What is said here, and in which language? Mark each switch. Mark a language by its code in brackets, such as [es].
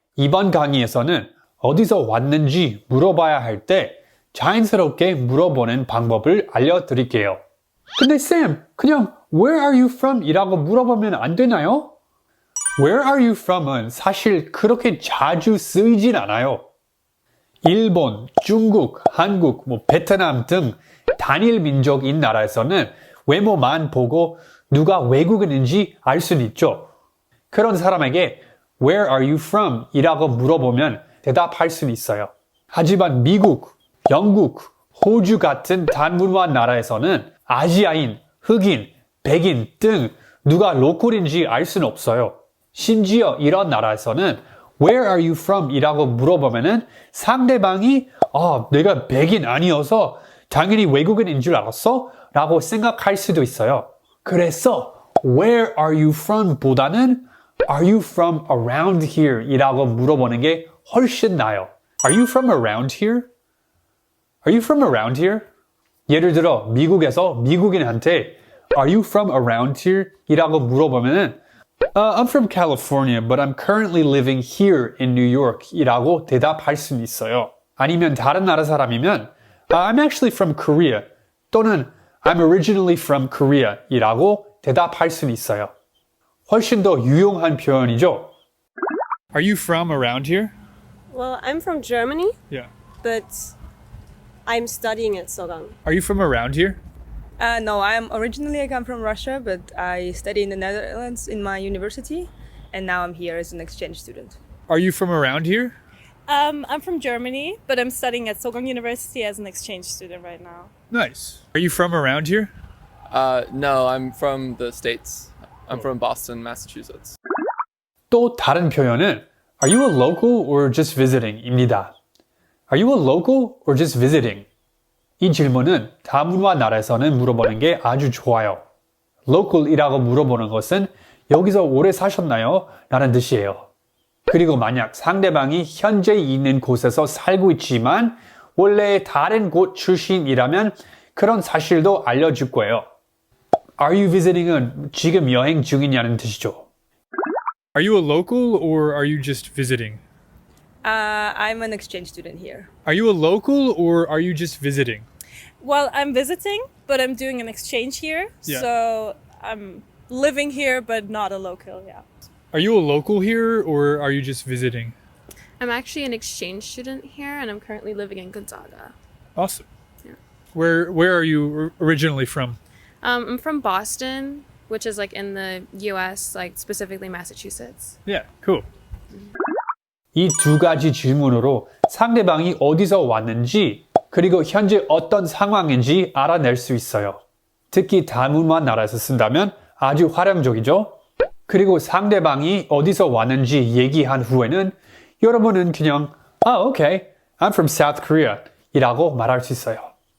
[ko] 이번 강의에서는 어디서 왔는지 물어봐야 할 때 자연스럽게 물어보는 방법을 알려드릴게요. 근데 쌤, 그냥 [en] Where are you from? [ko] 이라고 물어보면 안 되나요? [en] Where are you from [ko] 은 사실 그렇게 자주 쓰이진 않아요. 일본, 중국, 한국, 베트남 등 단일 민족인 나라에서는 외모만 보고 누가 외국인인지 알 수는 있죠. 그런 사람에게 [en] Where are you from? [ko] 이라고 물어보면 대답할 수는 있어요. 하지만 미국, 영국, 호주 같은 단문화 나라에서는 아시아인, 흑인, 백인 등 누가 로컬인지 알 수는 없어요. 심지어 이런 나라에서는 [en] Where are you from? [ko] 이라고 물어보면은 상대방이 내가 백인 아니어서 당연히 외국인인 줄 알았어? 라고 생각할 수도 있어요. 그래서 [en] Where are you from? [ko] 보다는 [en] Are you from around here? [ko] 이라고 물어보는 게 훨씬 나아요. [en] Are you from around here? Are you from around here? [ko] 예를 들어 미국에서 미국인한테 [en] Are you from around here? [ko] 이라고 물어보면은 [en] I'm from California, but I'm currently living here in New York [ko] 이라고 대답할 수는 있어요. 아니면 다른 나라 사람이면 [en] I'm actually from Korea [ko] 또는 [en] I'm originally from Korea [ko] 이라고 대답할 수는 있어요. 훨씬 더 유용한 표현이죠. [en] Are you from around here? Well, I'm from Germany, Yeah. but I'm studying at Sogang. Are you from around here? No, I come from Russia, but I study in the Netherlands in my university, and now I'm here as an exchange student. Are you from around here? I'm from Germany, but I'm studying at Sogang University as an exchange student right now. Nice. Are you from around here? No, I'm from the States. I'm from Boston, Massachusetts. [ko] 또 다른 표현은 [en] Are you a local or just visiting? [ko] 입니다. [en] Are you a local or just visiting? [ko] 이 질문은 다문화 나라에서는 물어보는 게 아주 좋아요. local이라고 물어보는 것은 여기서 오래 사셨나요? 라는 뜻이에요. 그리고 만약 상대방이 현재 있는 곳에서 살고 있지만 원래 다른 곳 출신이라면 그런 사실도 알려줄 거예요. [en] Are you visiting [ko] 은 지금 여행 중이냐는 뜻이죠. [en] Are you a local or are you just visiting? I'm an exchange student here. Are you a local or are you just visiting? Well, I'm visiting, but I'm doing an exchange here. Yeah. So I'm living here, but not a local, yeah. Are you a local here or are you just visiting? I'm actually an exchange student here, and I'm currently living in Gonzaga. Awesome. Yeah. Where are you originally from? I'm from Boston, which is like in the U.S., like specifically Massachusetts. Yeah, cool. [ko] 이 두 가지 질문으로 상대방이 어디서 왔는지 그리고 현재 어떤 상황인지 알아낼 수 있어요. 특히 다문화 나라에서 쓴다면 아주 활용적이죠. 그리고 상대방이 어디서 왔는지 얘기한 후에는 여러분은 그냥 [en] okay, I'm from South Korea [ko] 이라고 말할 수 있어요.